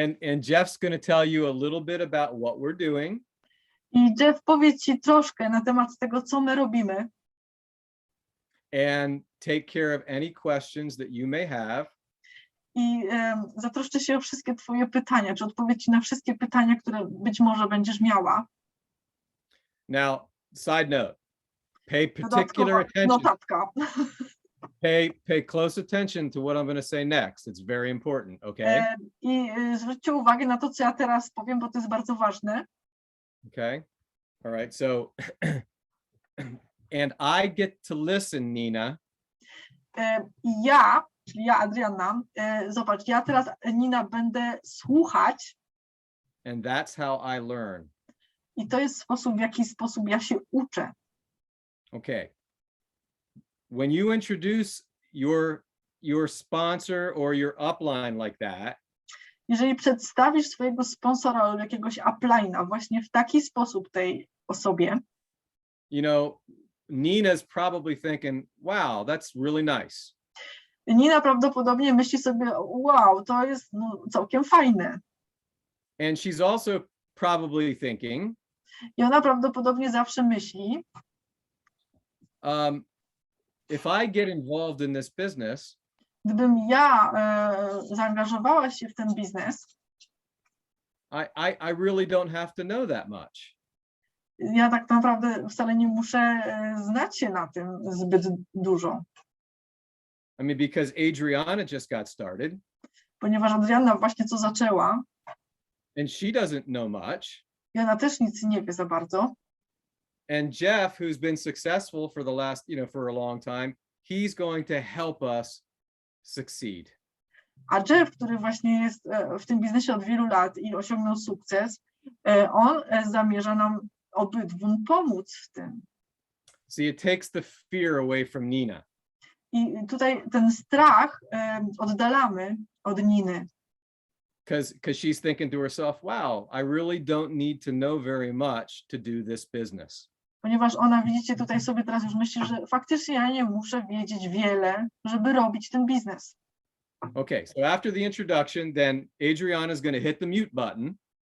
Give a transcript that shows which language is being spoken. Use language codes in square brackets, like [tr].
[en] And Jeff's going to tell you a little bit about what we're doing. [pl] I Jeff powie ci troszkę na temat tego, co my robimy. [en] And take care of any questions that you may have. [pl] I zatroszczę się o wszystkie twoje pytania, czy odpowie ci na wszystkie pytania, które być może będziesz miała. [en] Now, side note, pay particular attention. [pl] Notatka. [en] Pay close attention to what I'm going to say next. It's very important, okay? [pl] I zwróćcie uwagę na to, co ja teraz powiem, bo to jest bardzo ważne. [en] Okay. All right. So, and I get to listen, Nina. [pl] Ja, czyli ja, Adrianna, zobacz, ja teraz, Nina, będę słuchać. [en] And that's how I learn. [pl] I to jest sposób, w jaki sposób ja się uczę. [en] Okay. When you introduce your sponsor or your upline like that, [pl] jeżeli przedstawisz swojego sponsora lub jakiegoś upline'a właśnie w taki sposób tej osobie, [en] you know, Nina's probably thinking, wow, that's really nice. [pl] Nina prawdopodobnie myśli sobie, wow, to jest całkiem fajne. [en] And she's also probably thinking, [pl] I ona prawdopodobnie zawsze myśli, [en] if I get involved in this business, [pl] gdybym ja zaangażowała się w ten biznes, [en] I really don't have to know that much. [pl] Ja tak naprawdę wcale nie muszę znać się na tym zbyt dużo. [en] I mean, because Adriana just got started. [pl] Ponieważ Adrianna właśnie co zaczęła. [en] And she doesn't know much. [pl] I ona też nic nie wie za bardzo. [en] And Jeff, who's been successful for the last, for a long time, he's going to help us succeed. [pl] A Jeff, który właśnie jest w tym biznesie od wielu lat i osiągnął sukces, on zamierza nam obydwu pomóc w tym. [en] See, it takes the fear away from Nina. [pl] I tutaj ten strach oddalamy od Niny. [en] Because she's thinking to herself, wow, I really don't need to know very much to do this business. [pl] Ponieważ ona, widzicie, tutaj sobie teraz już myśli, że faktycznie ja nie muszę wiedzieć wiele, żeby robić ten biznes. [en] Okay, so after the introduction, then Adriana is going to hit the mute button.